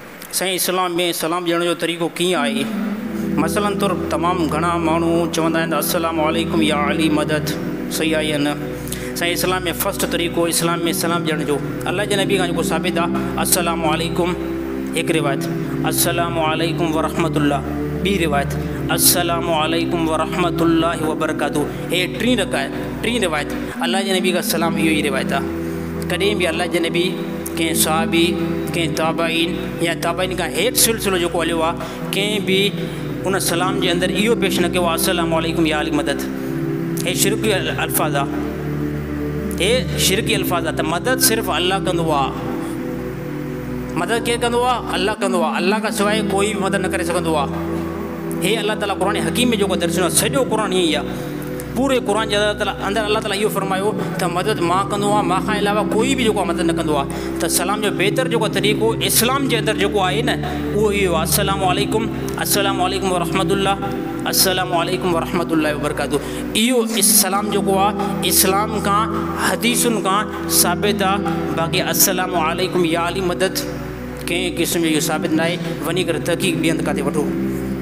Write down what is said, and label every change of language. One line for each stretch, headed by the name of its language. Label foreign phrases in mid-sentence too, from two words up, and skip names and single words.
Sindhi: साईं इस्लाम में सलाम ॾियण जो तरीक़ो कीअं आहे। मसलन तौर तमामु घणा माण्हू चवंदा आहिनि
Arabic: السلام عليكم يا علي مدد,
Sindhi: सही आहे या न। साईं इस्लाम में फ़र्स्ट तरीक़ो इस्लाम में सलाम ॾियण जो अल्लाह जे नबी खां जेको साबित आहे
Arabic: السلام عليكم,
Sindhi: हिकु रिवायत
Arabic: السلام عليكم ورحمة الله,
Sindhi: ॿी रिवायत
Arabic: السلام عليكم ورحمة الله وبركاته.
Sindhi: हे टी रिवायत अल्लाह जे नबी का सलाम इहो ई रिवायत आहे। कॾहिं बि अल्लाह जे नबी कंहिं सहाबी कंहिं ताबाइन या ताबाइन खां हेठि सिलसिलो जेको हलियो आहे कंहिं बि उन सलाम जे अंदरि इहो पेश न कयो आहे
Arabic: السلام عليكم يا علي مدد.
Sindhi: हे शिरकी अल्फाज़ आहे, हे शिरकी अल्फाज़ आहे। त मदद सिर्फ़ु अल्लाह कंदो आहे। मदद केरु कंदो आहे? अल्लाह कंदो आहे। अल्लाह खां सवाइ कोई बि मदद न करे सघंदो आहे। हे अल्लाह ताला क़ुरान हकीम में जेको दर्शो आहे, सॼो क़ुरान ईअं ई आहे। पूरे क़ुरान जे अंदरि अल्लाह ताला इहो फरमायो त मदद मां कंदो आहे, मां खां अलावा कोई बि जेको मदद न कंदो आहे। त सलाम जो बहितर जेको तरीक़ो इस्लाम जे अंदरि जेको आहे न उहो इहो आहे
Arabic: السلام عليكم, السلام عليكم ورحمة الله, السلام عليكم ورحمة الله وبركاته.
Sindhi: इहो सलाम जेको आहे इस्लाम खां हदीसुनि खां साबित आहे। बाक़ी
Arabic: السلام عليكم يا علي مدد
Sindhi: कंहिं क़िस्म जो इहो साबित न आहे। वञी करे तहक़ीक़ ॿिए हंधि किथे वठो।